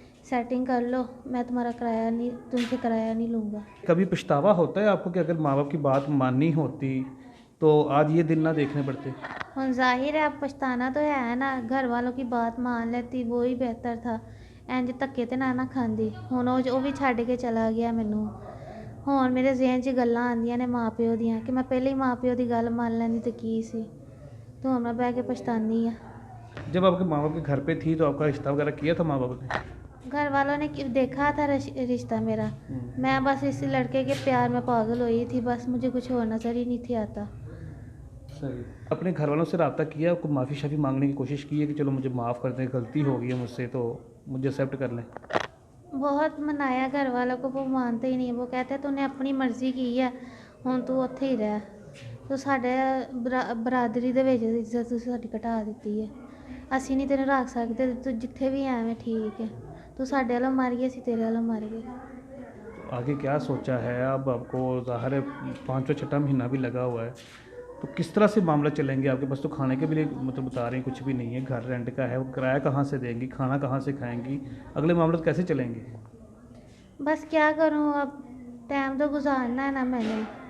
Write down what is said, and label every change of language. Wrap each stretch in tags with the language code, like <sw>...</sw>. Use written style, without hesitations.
<hi>Setting कर लो, मैं तुम्हारा किराया नहीं, तुमसे किराया नहीं लूँगा। कभी पछतावा होता है आपको कि अगर माँ बाप की बात माननी होती तो आज ये दिन ना देखने पड़ते? ਹੁਣ ਜ਼ਾहिर है अब पछताना तो है ना, घर वालों की बात मान लेती वो ही बेहतर था।</hi> <pa>ਇੰਜ ਧੱਕੇ ਤੇ ਨਾ ਖਾਂਦੀ। ਹੁਣ ਉਹ ਵੀ ਛੱਡ ਕੇ ਚਲਾ ਗਿਆ ਮੈਨੂੰ। ਹੁਣ ਮੇਰੇ ਜ਼ਿਹਨ 'ਚ ਗੱਲਾਂ ਆਉਂਦੀਆਂ ਨੇ ਮਾਂ ਪਿਓ ਦੀਆਂ ਕਿ ਮੈਂ ਪਹਿਲੇ ਹੀ ਮਾਂ ਪਿਓ ਦੀ ਗੱਲ ਮੰਨ ਲੈਂਦੀ ਤੇ ਕੀ ਸੀ। तो मैं बह के पछतानी है।</pa> <hi>जब आपके माँ बाप के घर पे थी तो आपका रिश्ता वगैरह किया था माँ बाप ने? घर वालों ने देखा था रिश्ता मेरा। मैं बस इस लड़के के प्यार में पागल हुई थी, बस मुझे कुछ और नज़र ही नहीं थी आता। सही। अपने घर वालों से रब्ता किया, आपको माफ़ी शाफ़ी मांगने की कोशिश की है कि चलो मुझे माफ़ कर दें, गलती हो गई है मुझसे तो मुझे एक्सेप्ट कर लें? बहुत मनाया घर वालों को, वो मानते ही नहीं। वो कहते तूने अपनी मर्ज़ी की है,</hi> <pa>ਹੁਣ ਤੂੰ ਉੱਥੇ ਹੀ ਰਹਿ। ਤੂੰ ਸਾਡੇ ਬਰਾਦਰੀ ਦੇ ਵਿੱਚ ਇੱਜ਼ਤ ਤੁਸੀਂ ਸਾਡੀ ਘਟਾ ਦਿੱਤੀ ਹੈ। ਅਸੀਂ ਨਹੀਂ ਤੈਨੂੰ ਰੱਖ ਸਕਦੇ, ਤੂੰ ਜਿੱਥੇ ਵੀ ਐਵੇਂ ਠੀਕ ਹੈ। ਤੂੰ ਸਾਡੇ ਵੱਲੋਂ ਮਰ ਗਈ, ਅਸੀਂ ਤੇਰੇ ਵੱਲੋਂ ਮਰ गए।</pa> <hi>आगे क्या सोचा है? अब आपको ज़ाहिर है 5वां 6वां महीना भी लगा हुआ है, तो किस तरह से मामला चलेंगे? आपके पास तो खाने के भी लिए मतलब बता रहे हैं कुछ भी नहीं है, घर रेंट का है, वो किराया कहाँ से देंगी, खाना कहाँ से खाएंगी, अगले मामले कैसे चलेंगे? बस क्या करूँ, अब टाइम तो गुजारना है ना मैंने।</hi>